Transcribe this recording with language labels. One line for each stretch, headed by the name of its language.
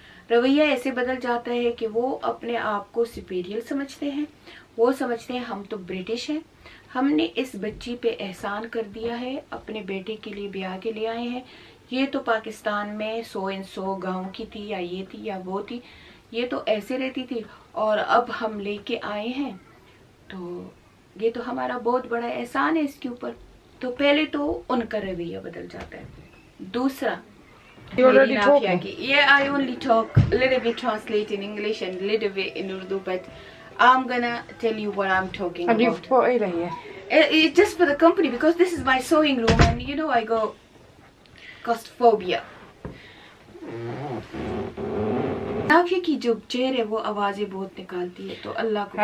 Urdu: رویہ ایسے بدل جاتا ہے کہ وہ اپنے آپ کو سپیریئر سمجھتے ہیں, وہ سمجھتے ہیں ہم تو برٹش ہیں, ہم نے اس بچی پہ احسان کر دیا ہے, اپنے بیٹے کے لیے بیاہ کے لے آئے ہیں, یہ تو پاکستان میں 100 گاؤں کی تھی یا یہ تھی یا وہ تھی, یہ تو ایسے رہتی تھی اور اب ہم لے کے آئے ہیں, تو یہ تو ہمارا بہت بڑا احسان ہے اس کے اوپر. تو پہلے تو ان کا رویہ بدل جاتا ہے. دوسرا,
English: You already talking? Yeah, I only talk a little bit, translate in English and a little bit in Urdu, but I'm gonna tell you what I'm talking And you've about. put it here. It's just for the company because this is my sewing room and you know I go claustrophobia.
Urdu: نافیہ کی جو chair ہے وہ آوازیں بہت نکالتی ہے, تو اللہ کو